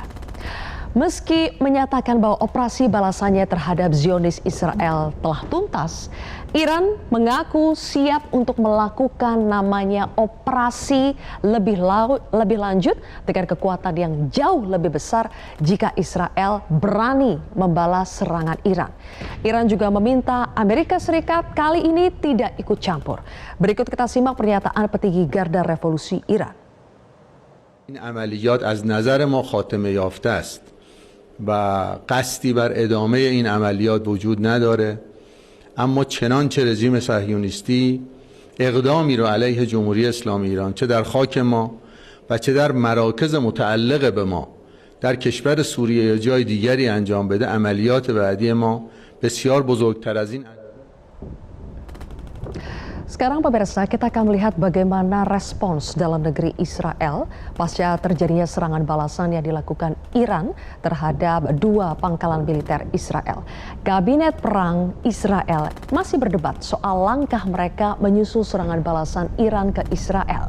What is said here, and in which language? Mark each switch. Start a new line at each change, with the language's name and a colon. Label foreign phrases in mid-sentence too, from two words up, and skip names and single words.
Indonesian: Meski menyatakan bahwa operasi balasannya terhadap Zionis Israel telah tuntas, Iran mengaku siap untuk melakukan namanya operasi lebih lanjut dengan kekuatan yang jauh lebih besar jika Israel berani membalas serangan Iran. Iran juga meminta Amerika Serikat kali ini tidak ikut campur. Berikut kita simak pernyataan petinggi Garda Revolusi Iran.
Persian: این عملیات از نظر ما خاتمه یافته است و قصدی بر ادامه این عملیات وجود نداره، اما چنانچه رژیم صهیونیستی اقدامی رو علیه جمهوری اسلامی ایران چه در خاک ما و چه در مراکز متعلق به ما در کشور سوریه یا جای دیگری انجام بده، عملیات بعدی ما بسیار بزرگتر از این.
Indonesian: Sekarang pemirsa, kita akan melihat bagaimana respons dalam negeri Israel pasca terjadinya serangan balasan yang dilakukan Iran terhadap 2 pangkalan militer Israel. Kabinet Perang Israel masih berdebat soal langkah mereka menyusul serangan balasan Iran ke Israel.